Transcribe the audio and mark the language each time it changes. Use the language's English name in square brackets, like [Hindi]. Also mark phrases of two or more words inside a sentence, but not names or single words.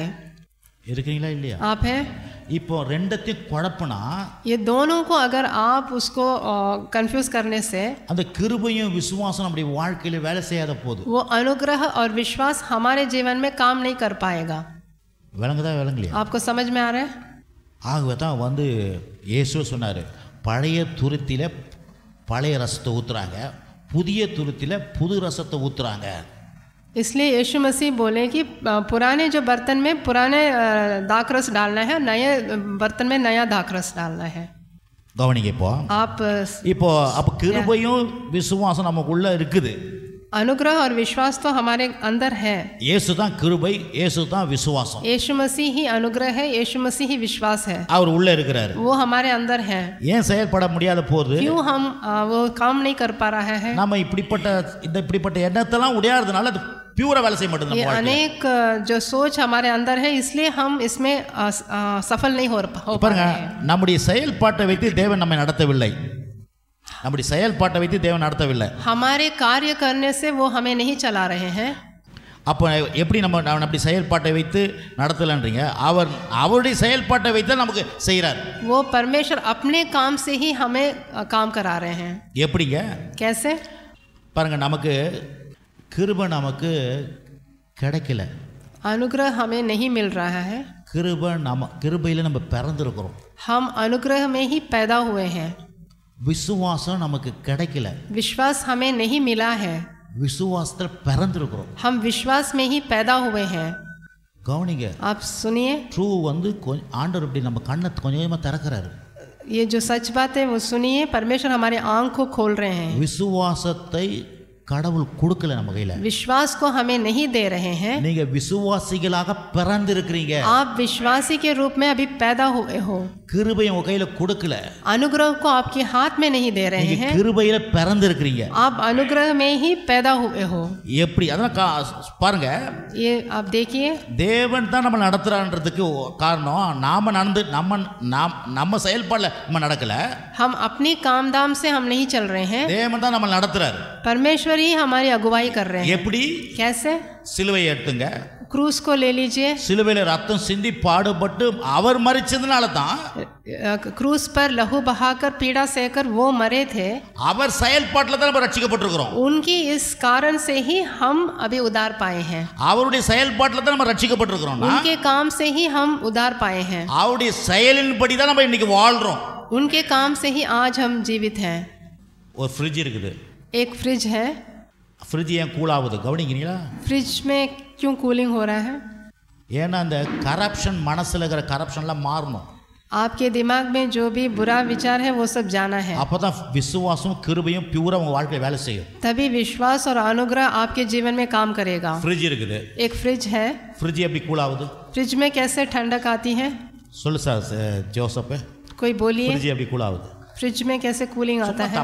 [Tamil] இருக்கீங்களா இல்லையா? [Hindi] आप हैं? [Tamil] இப்போ ரெண்டத்தையும் குழப்பனா [Hindi] ये दोनों को अगर आप उसको कंफ्यूज करने से [Tamil] அந்த கிருபையும் விசுவாசம் நம்முடைய வாழ்க்கையில வேலை செய்யாத போது [Hindi] वो अनुग्रह और विश्वास हमारे जीवन में काम नहीं कर पाएगा. [Tamil] விளங்குதா விளங்கலையா? [Hindi] आपको समझ में आ रहा है? [Tamil] ஆகவே தான் வந்து இயேசு சொன்னார், பழைய துருத்தில பழைய ரசத்தை ஊற்றுறாங்க, புதிய துருத்தில புது ரசத்தை ஊற்றுறாங்க. [Hindi] इसलिए यीशु मसीह बोले कि पुराने जो बर्तन में पुराने दाखरस डालना है, नए बर्तन में नया दाखरस डालना है. [Tamil] கவனிங்க, இப்போ அப்போ கிருபையும் விசுவாசம் நமக்குள்ள இருக்குது. [Hindi] अनुग्रह और विश्वास तो हमारे अंदर है. [Tamil] இயேசு தான் கிருபை, இயேசு தான் விசுவாசம். [Hindi] यीशु मसीह ही अनुग्रह है, यीशु मसीह ही विश्वास है. [Tamil] அவர் உள்ள இருக்கிறார். [Hindi] वो हमारे अंदर है. [Tamil] ஏன் செயல்பட முடியாத போது, [Hindi] क्यों हम वो काम नहीं कर पा रहा है? [Tamil] நம்ம இப்படிப்பட்ட எண்ணத்தெல்லாம் உடையாதனால அது பியூரா வேலை செய்ய மாட்டேங்குது. [Hindi] ये अनेक जो सोच हमारे अंदर है, इसलिए हम इसमें सफल नहीं हो पा रहे हैं. [Tamil] நம்முடைய செயல்பாட்டை வைத்து தேவன் நம்மை நடத்தவில்லை. நம்முடைய செயல்பாட்டை வைத்து தேவன் நடத்தவில்லை. [Hindi] हमारे कार्य करने से वो हमें नहीं चला रहे हैं. [Tamil] அப்போ எப்படி நம்ம அப்படி செயல்பாட்டை வைத்து நடத்தலன்றீங்க? அவருடைய செயல்பாட்டை வைத்து நமக்கு செய்கிறார். [Hindi] वो परमेश्वर अपने काम से ही हमें काम करा रहे हैं. [Tamil] எப்படிங்க? [Hindi] कैसे? [Tamil] பாருங்க, நமக்கு கிருபை நமக்கு கிடைக்கல. [Hindi] अनुग्रह हमें नहीं मिल रहा है. [Tamil] கிருபையில நம்ம பிறந்திருக்கிறோம். [Hindi] हम अनुग्रह में ही पैदा हुए हैं. [Tamil] விசுவாசம் நமக்கு கிடைக்கல. [Hindi] विश्वास हमें नहीं मिला है. [Tamil] விசுவாசத்தில் பிறந்திருக்கிறோம். [Hindi] हम विश्वास में ही पैदा हुए हैं. [Tamil] கவனிங்க, [Hindi] आप सुनिए, [Tamil] ட்ரூ வந்து ஆண்டவர் இப்படி நம்ம கண்ணை கொஞ்சம் கொஞ்சமாக திறக்கிறாரு. [Hindi] ये जो सच बात है वो सुनिए, परमेश्वर हमारे आँख को खोल रहे हैं. [Tamil] விசுவாசத்தை கடவுள் கொடுக்கல நம்ம கையில. [Hindi] विश्वास को हमें नहीं दे रहे हैं. [Tamil] நீங்க விசுவாசிகளாக பிறந்திருக்கிறீங்க. [Hindi] आप विश्वासी के रूप में अभी पैदा हुए हो. [Tamil] கிருபையை உங்க கையில கொடுக்கல. [Hindi] अनुग्रह को आपके हाथ में नहीं दे रहे हैं. [Tamil] கிருபையில பிறந்திருக்கிறீங்க. [Hindi] आप अनुग्रह में ही पैदा हुए हो. [Tamil] எப்படி அதான் பாருங்க, [Hindi] ये आप देखिए, [Tamil] தேவன் தான் நம்ம நடத்துறான்றதுக்கு காரணம் நம்ம செயல்பாடுல நம்ம நடக்கல. [Hindi] हम अपनी काम धाम से हम नहीं चल रहे हैं. [Tamil] தேவன் தான் நம்ம நடத்துறாரு. [Hindi] परमेश्वर ही हमारी अगुवाई कर रहे हैं. [Tamil] எப்படி? [Hindi] कैसे? [Tamil] சிலுவையை எடுத்துங்க, [Hindi] क्रूस को ले लीजिए. [Tamil] சிலுவையில ரத்தம் சிந்தி பாடுபட்டு அவர் மரிச்சதுனால தான், [Hindi] क्रूस पर लहू बहाकर पीड़ा सहकर वो मरे थे. [Tamil] அவர் செயல்பாட்டில் தான் நம்ம ரட்சிக்கப்பட்டிருக்கிறோம். [Hindi] उनकी इस कारण से ही हम अभी उद्धार पाए हैं. [Tamil] அவருடைய செயல்பாட்டில் தான் நம்ம ரட்சிக்கப்பட்டிருக்கிறோம். [Hindi] उनके काम से ही हम उद्धार पाए हैं. [Tamil] அவருடைய செயலின்படி தான் நம்ம இன்னைக்கு வாழ்றோம். [Hindi] उनके काम से ही आज हम जीवित हैं. [Tamil] ஒரு ஃப்ரிட்ஜ் இருக்குது. [Hindi] एक फ्रिज है. [Tamil] ஃப்ரிட்ஜ் ஏன் கூல் ஆகுது கவனிக்கிறீங்களா? [Hindi] फ्रिज में क्यों कूलिंग हो रहा है? [Tamil] ஏன்னா அந்த கரப்ஷன், மனசில் இருக்கிற கரப்ஷன்லாம் மாறணும். [Hindi] आपके दिमाग में जो भी बुरा विचार है वो सब जाना है. [Tamil] அப்போ தான் விசுவாசம் கிருபையும் பியூரா உங்கள் வாழ்க்கையில் வேலை செய்யும். [Hindi] तभी विश्वास और अनुग्रह आपके जीवन में काम करेगा. [Tamil] ஃப்ரிட்ஜ் இருக்குது. [Hindi] एक फ्रिज है. [Tamil] ஃப்ரிட்ஜ் எப்படி கூல் ஆகுது? [Hindi] फ्रिज में कैसे ठंडक आती है? [Tamil] சொல்லு சார் ஜோசப், [Hindi] कोई बोलिए. [Tamil] ஃப்ரிட்ஜ் எப்படி கூல் ஆகுது? [Hindi] फ्रिज में कैसे कूलिंग आता है?